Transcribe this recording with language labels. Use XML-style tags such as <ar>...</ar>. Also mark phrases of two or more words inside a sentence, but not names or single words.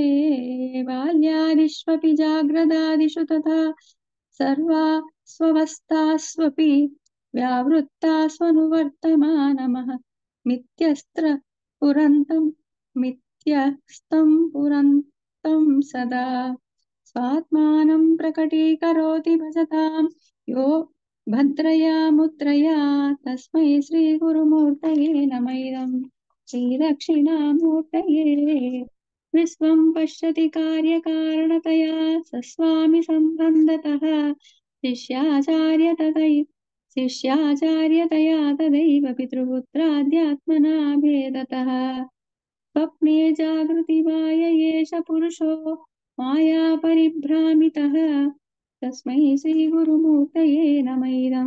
<sa>బాల్యాదిష్వపి జాగ్రదాదిషు తథా సర్వాస్వవస్థాస్వపి వ్యావృత్తాస్వనువర్తమానమః మిథ్యస్థం పురంతం సదా. స్వాత్మానం ప్రకటీకరోతి భజతాం యో భద్రయా ముద్రయా. తస్మై శ్రీ గురుమూర్తయే నమైదం శ్రీదక్షిణామూర్తయే. विश्वं पश्यति कार्यकारणतया सस्वामि सम्बन्धतः शिष्याचार्यतया तदैव पितृपुत्राद्यात्मना भेदतः स्वप्ने जागृतिवाय एष पुरुषो माया परिभ्रामितः तस्मै श्रीगुरुमूर्तये नमैदं</sa>